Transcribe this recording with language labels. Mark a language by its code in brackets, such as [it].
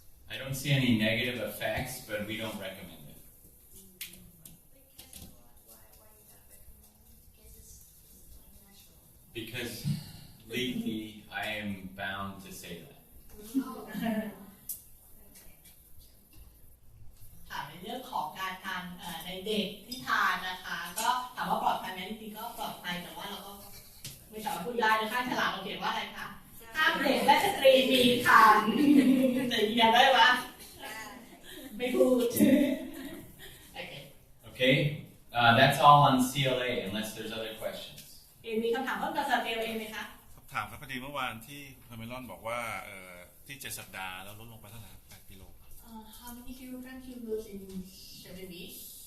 [en] I don't see any negative effects, but we don't recommend it. Because legally, I am bound to say that. [th] ถามในเรื่องของการทานในเด็กที่ทานนะคะก็ถามว่าปลอดภัยไหมจริงๆก็ปลอดภัยแต่ว่าเราก็ไม่สามารถพูดได้ในข้างฉลากเราเขียนว่าอะไรคะห้ามเด็กและสตรีมีคันจะยืนยันได้ไหมไม่พูด Okay. [en] Okay? That's all on CLA, unless there's other questions. [th] มีคำถามเพิ่มเติมจากCLAไหมคะ ถามครับพอดีเมื่อวานที่คาเมลอนบอกว่าที่7 สัปดาห์แล้วลดลงไปเท่าไหร่8 กิโล [en] How many kilograms you lose in 7 weeks?